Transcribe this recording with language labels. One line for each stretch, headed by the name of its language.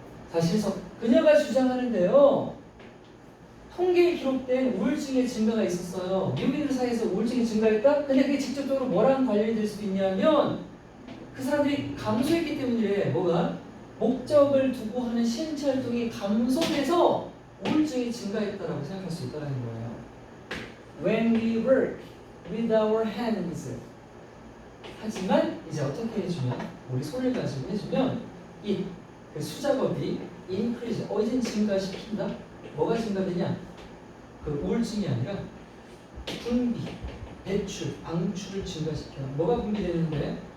Korean: 사실서 그녀가 주장하는데요. 통계에 기록된 우울증의 증가가 있었어요. 미국인들 사이에서 우울증이 증가했다? 근데 그게 직접적으로 뭐랑 관련이 될 수 있냐면 그 사람들이 감소했기 때문이래. 뭐가? 목적을 두고 하는 신체 활동이 감소해서 우울증이 증가했다라고 생각할 수 있다는 거예요.
English: When we work with our hands.
Korean: 하지만 이제 어떻게 해주면 우리 손을 가지고 해주면 이 그 수작업이
English: increase,
Korean: 이젠 증가시킨다? 뭐가 증가되냐? 그 우울증이 아니라 분비, 배출, 방출을 증가시켜. 뭐가 분비되는데?